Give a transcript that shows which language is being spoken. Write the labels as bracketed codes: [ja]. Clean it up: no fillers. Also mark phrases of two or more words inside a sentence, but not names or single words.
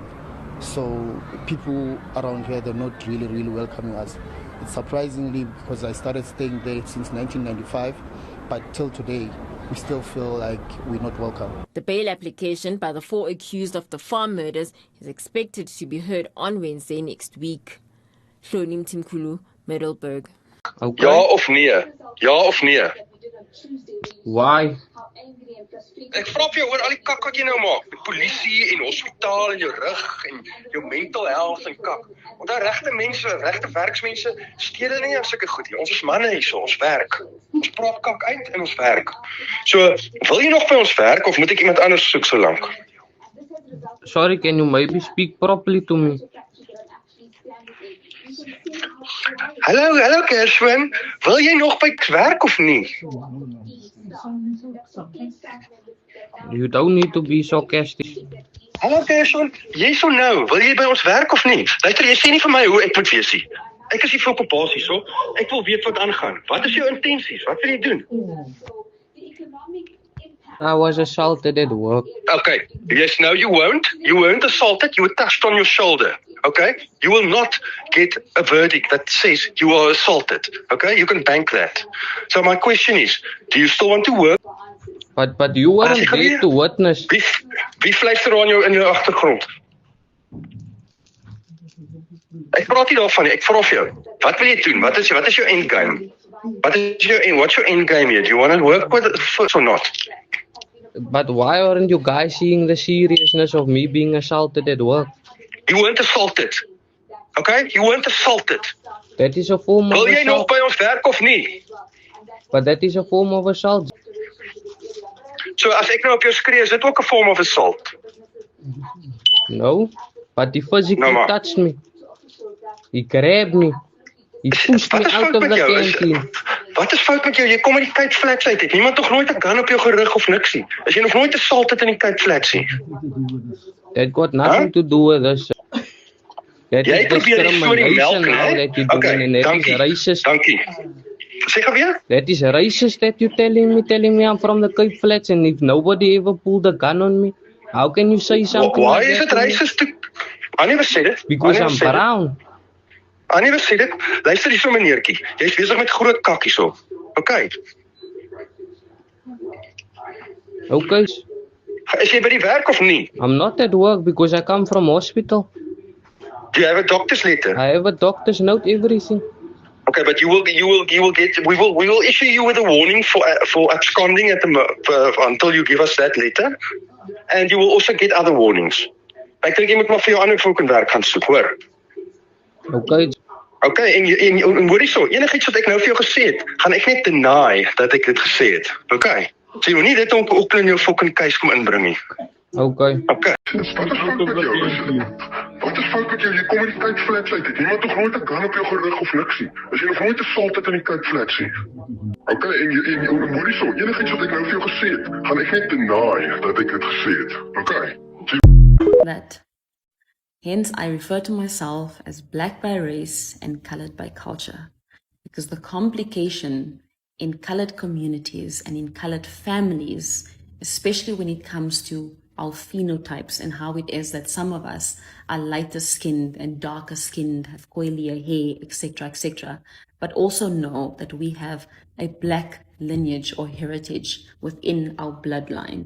[en] So people around here, they're not really welcoming us. It's surprisingly because I started staying there since 1995, but till today, we still feel like we're not welcome. The bail application by the 4 accused of the farm murders is expected to be heard on Wednesday next week. Shlonim Timkulu, Middelburg. [af] Okay. Ja of nee? Ja of nee? [en] Why? [af] Ek vra vir jou oor al die kak wat jy nou maak, met polisie en hospitaal en jou rug en jou [en] mental health [af] en kak. Want daar regte mense, regte werksmense, stede nie as sulke goed nie. Ons is manne hier, so ons werk. Ons praat kak uit en ons werk. So, wil jy nog by ons werk of moet ek iemand anders soek so lank? [en] Sorry, can you maybe speak properly to me? [af] Hallo Gershwin, wil jy nog by werk of nie? [en] You don't need to be sarcastic. [af] Hallo Gershwin, jy so nou, wil jy by ons werk of nie? Luister, jy sê nie vir my hoe ek moet wees nie. Ek is hier vir op 'n basis, so. Ek wil weet wat aangaan. Wat is jou intensies? Wat wil jy doen? [en] I was assaulted at work. Okay, yes, no, you weren't assaulted, you were touched on your shoulder. Okay? You will not get a verdict that says you are assaulted. Okay? You can bank that. So my question is, do you still want to work? But you weren't there to witness. [af] Wie fluister aan jou in jou agtergrond? Ek praat nie daarvan nie. Ek vra vir jou. Wat wil jy doen? Wat is jou [en] end game? What's your end game here? Do you want to work with it first or not? But why aren't you guys seeing the seriousness of me being assaulted at work? You weren't assaulted. Okay? You weren't assaulted. That is a form of assault. [af] Wil jy nog by ons werk of nie? [en] But that is a form of assault. [af] So as ek nou op jou skree, is dit ook 'n [en] form of assault? No, but he physically touched me. He grabbed me. He pushed me out of the canteen. [af] Wat is fout met jou? Jy kom uit die Cape Flats uit. Het niemand nog nooit 'n gun op jou gerig of niks nie? Is jy nog nooit assaulted in die Cape Flats nie? [en] That got nothing to do with this. That [af] Jy is probeer die storie melk, [en] discrimination now [af] né? [en] that you're doing, and that is racist. [af] Dankie. Sê gou weer? [en] That is racist that you're telling me I'm from the Cape Flats, and if nobody ever pulled a gun on me, how can you say something Why like is that it to me? racist? I never said it. Because I'm brown. I never said it. [af] Luister hierso meneertjie. Jy's besig met groot kak hierso. [en] Okay. Okay. [af] Is jy by die werk of nie? [en] I'm not at work because I come from hospital. Do you have a doctor's letter? I have a doctor's note, everything. Okay, but we will issue you with a warning for absconding until you give us that letter, and you will also get other warnings. [af] Ek dink jy moet maar vir jou ander volk in werk gaan soek, hoor. [en] Okay. [af] Okay, en hoor hierso, enigiets wat ek nou vir jou gesê het, gaan ek net deny dat ek dit gesê het. [en] Okay. [af] So jy moet nie dit ook in jou [en] fucking case [af] kom inbring nie. [en] Okay. Okay. [af] Wat is fout met jou? Wat is fout met jou? Jy kom uit die Cape Flats uit. Het niemand nog nooit 'n gun op jou gerig of niks nie? Is jy nog nooit assaulted in die Cape Flats nie? Okay, en hoor hierso, enigiets wat ek nou vir jou gesê het, gaan ek net deny dat ek dit gesê het. [en] Okay. That. Hence, I refer to myself as black by race and colored by culture, because the complication in colored communities and in colored families, especially when it comes to our phenotypes and how it is that some of us are lighter skinned and darker skinned, have coilier hair, etc., but also know that we have a black lineage or heritage within our bloodline.